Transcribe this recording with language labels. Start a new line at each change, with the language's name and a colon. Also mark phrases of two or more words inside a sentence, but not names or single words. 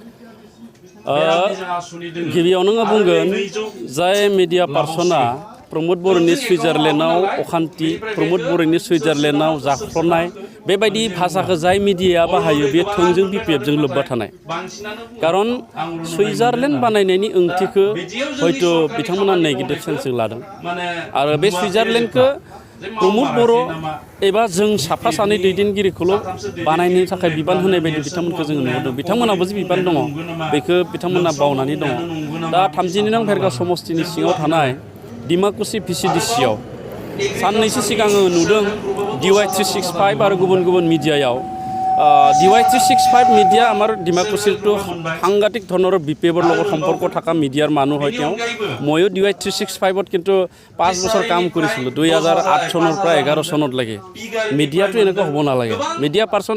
Bodo: गिबियावनो बुंगोन जाय मिडिया पार्सना प्रमोद बर'नि सुइजारलेण्डआव अखान्थि प्रमोद बर'नि सुइजारलेण्डआव जाख्ल'नाय बेबायदि भाषाखौ जाय मिडिया बाहायो बे थोंजों बिपिएफजों लोब्बा थानाय खारन सुइजारलेण्ड बानायनायनि ओंथिखौ हयथ' बिथांमोना नेगेटिभ सेन्सजों लादों आरो बे सुइजारलेण्डखौ प्रमोद बर' एबा जों साफा सानै दैदेनगिरिखौल' बानायनो थाखाय बिबान होनाय बायदि बिथांमोनखौ जों नुदों बिथांमोनाबो जे बिबान दङ बेखौ बिथांमोना बावनानै दङ दा 32 नं भेरगा समस्तिनि सिङाव थानाय डिमाकुसि भिसिडिसिआव साननैसो सिगां नुदों DY 365 आरो गुबुन गुबुन मिडियायाव DY 365
Assamese: মিডিয়া আমার ডিমাকুচিটো সাংঘাতিক ধৰণৰ বিপেবৰ লগত সম্পৰ্ক থকা মিডিয়াৰ মানুহ হয় তেওঁ ময়ো DY 365ত কিন্তু 5 বছৰ কাম কৰিছিলোঁ 2008 চনৰ পৰা 11 চনত লাগে মিডিয়াটো এনেকুৱা হ'ব নালাগে
English: media person